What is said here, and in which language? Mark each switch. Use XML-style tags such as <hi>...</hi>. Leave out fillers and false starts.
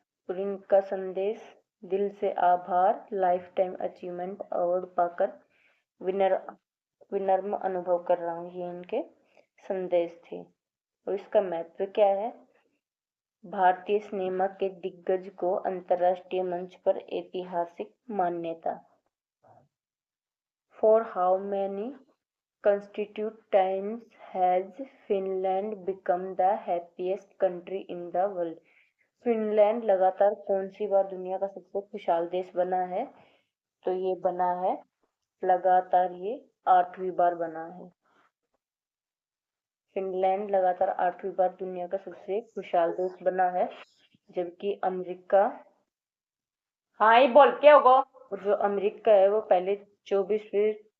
<hi>और इनका संदेश दिल से आभार, लाइफ टाइम अचीवमेंट अवार्ड पाकर विनम्र अनुभव कर रहा हूँ, ये इनके संदेश थे। और इसका महत्व क्या है? भारतीय सिनेमा के दिग्गज को अंतर्राष्ट्रीय मंच पर ऐतिहासिक मान्यता।</hi> <en>For how many consecutive times has Finland become the happiest country in the world?</en> <hi>Finland लगातार कौन सी बार दुनिया का सबसे खुशहाल देश बना है? तो ये बना है लगातार ये 8वीं बार बना है। फिनलैंड लगातार 8वीं बार दुनिया का सबसे खुशहाल देश बना है, जबकि अमेरिका, हाँ ये बोल क्या होगा, और जो अमेरिका है वो पहले 24वें</hi>